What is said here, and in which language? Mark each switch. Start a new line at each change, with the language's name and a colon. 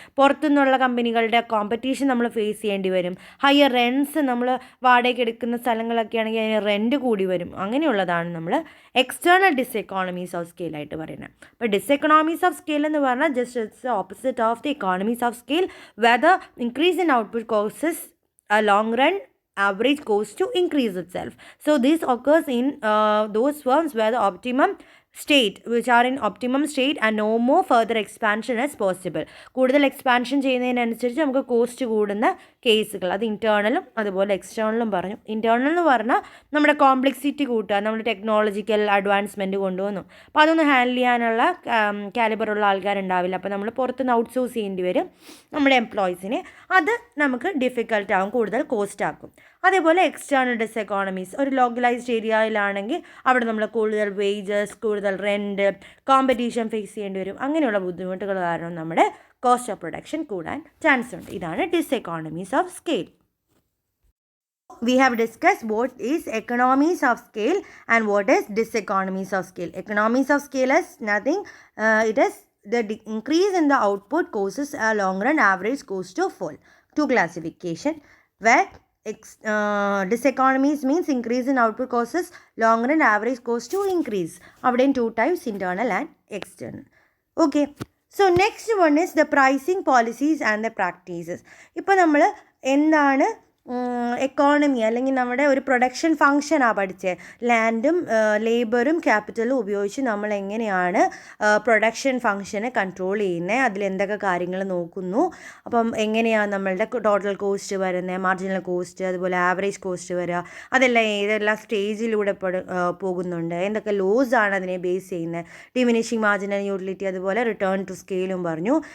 Malayalam: പുറത്തുനിന്നുള്ള കമ്പനികളുടെ കോമ്പറ്റീഷൻ നമ്മൾ ഫേസ് ചെയ്യേണ്ടി വരും. ഹയർ റെൻറ്റ്സ്, നമ്മൾ വാടകയ്ക്ക് എടുക്കുന്ന സ്ഥലങ്ങളൊക്കെ ആണെങ്കിൽ അതിന് റെൻറ്റ് കൂടി വരും. അങ്ങനെയുള്ളതാണ് നമ്മൾ എക്സ്റ്റേണൽ ഡിസെക്കോണമീസ് ഓഫ് സ്കെയിലായിട്ട് പറയുന്നത്.
English: അപ്പോൾ diseconomies of scale
Malayalam: എന്ന് പറഞ്ഞാൽ
English: Just it's opposite of the economies of scale, whether increase in output causes a long run average cost to increase itself. So this occurs in those firms where the optimum state, which are in optimum state and no more further expansion is possible.
Malayalam: കൂടുതൽ expansion ചെയ്യുന്നതിനനുസരിച്ച് നമുക്ക് cost കൂടുന്ന കേസുകൾ, അത് ഇൻറ്റേർണലും അതുപോലെ എക്സ്റ്റേണലും പറഞ്ഞു. Internal എന്ന് പറഞ്ഞാൽ നമ്മുടെ കോംപ്ലക്സിറ്റി കൂട്ടുക, നമ്മുടെ ടെക്നോളജിക്കൽ അഡ്വാൻസ്മെൻറ്റ് കൊണ്ടുവന്നു. അപ്പോൾ അതൊന്ന് ഹാൻഡിൽ ചെയ്യാനുള്ള കാലിബറുള്ള ആൾക്കാരുണ്ടാവില്ല. അപ്പോൾ നമ്മൾ പുറത്തുനിന്ന് ഔട്ട്സോഴ്സ് ചെയ്യേണ്ടി വരും നമ്മുടെ എംപ്ലോയീസിനെ. അത് നമുക്ക് ഡിഫിക്കൽട്ട് ആകും, കൂടുതൽ കോസ്റ്റ് ആക്കും. അതേപോലെ എക്സ്റ്റേണൽ ഡിസെക്കോണമീസ്, ഒരു ലോക്കലൈസ്ഡ് ഏരിയയിലാണെങ്കിൽ അവിടെ നമ്മൾ കൂടുതൽ വേജസ്, കൂടുതൽ റെൻറ്റ്, കോമ്പറ്റീഷൻ ഫേസ് ചെയ്യേണ്ടി വരും. അങ്ങനെയുള്ള ബുദ്ധിമുട്ടുകൾ കാരണം നമ്മുടെ കോസ്റ്റ് ഓഫ് പ്രൊഡക്ഷൻ കൂടാൻ ചാൻസ് ഉണ്ട്. ഇതാണ് ഡിസെക്കോണമീസ് of scale.
English: We have discussed what is economies of scale and what is diseconomies of scale. Economies of scale is nothing. It is the increase in the output causes a long run average cost to fall. Two classification, where diseconomies means increase in output causes long run average cost to increase. Avadin two types, internal and external. Okay, so next one is the pricing policies and the practices.
Malayalam: ഇപ്പോൾ നമ്മൾ എന്താണ് economy അല്ലെങ്കിൽ നമ്മുടെ ഒരു production ഫങ്ഷനാണ് പഠിച്ചത്. ലാൻഡും ലേബറും ക്യാപിറ്റലും ഉപയോഗിച്ച് നമ്മൾ എങ്ങനെയാണ് പ്രൊഡക്ഷൻ ഫങ്ഷനെ കൺട്രോൾ ചെയ്യുന്നത്, അതിലെന്തൊക്കെ കാര്യങ്ങൾ നോക്കുന്നു, അപ്പം എങ്ങനെയാണ് നമ്മളുടെ ടോട്ടൽ കോസ്റ്റ് വരുന്നത്, മാർജിനൽ കോസ്റ്റ്, അതുപോലെ ആവറേജ് കോസ്റ്റ് വരിക, അതെല്ലാം ഏതെല്ലാം സ്റ്റേജിലൂടെ പോകുന്നുണ്ട്, എന്തൊക്കെ ലോസ് ആണ് അതിനെ ബേസ് ചെയ്യുന്നത്, ഡിമിനിഷിങ് മാർജിനൽ യൂട്ടിലിറ്റി, അതുപോലെ റിട്ടേൺ ടു സ്കെയിലും പറഞ്ഞു.